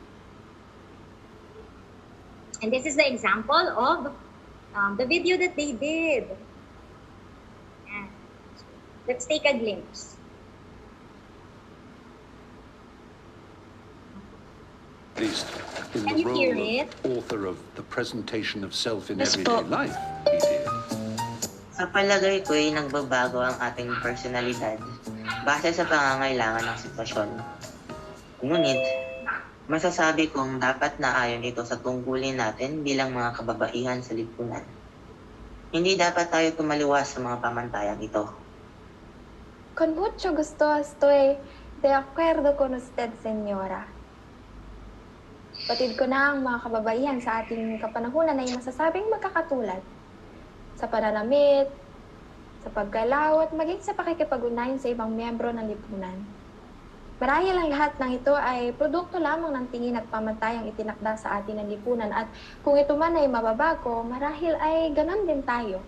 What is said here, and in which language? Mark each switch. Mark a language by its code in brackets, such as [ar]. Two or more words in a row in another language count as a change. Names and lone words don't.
[en] And this is the example of the video that they did. Yeah. So let's take a glimpse. At least in Can the you hear role it? of author of The Presentation of Self in Yes Everyday po. Life, he did. [tl] Sa palagay ko ay nagbabago ang ating personalidad base sa pangangailangan ng sitwasyon. Ngunit, masasabi kong dapat na ayon ito sa tungkulin natin bilang mga kababaihan sa lipunan. Hindi dapat tayo tumaliwas sa mga pamantayang ito. [es] Con mucho gusto estoy de acuerdo con usted, señora. [tl] Batid ko na ang mga kababaihan sa ating kapanahunan ay masasabing magkakatulad sa pananamit, sa paggalaw at maging sa pakikipag-ugnayan sa ibang miyembro ng lipunan. Marahil ang lahat ng ito ay produkto lamang ng tingin at pamantayang itinakda sa atin ng lipunan at kung ito man ay mababago, marahil ay ganon din tayo.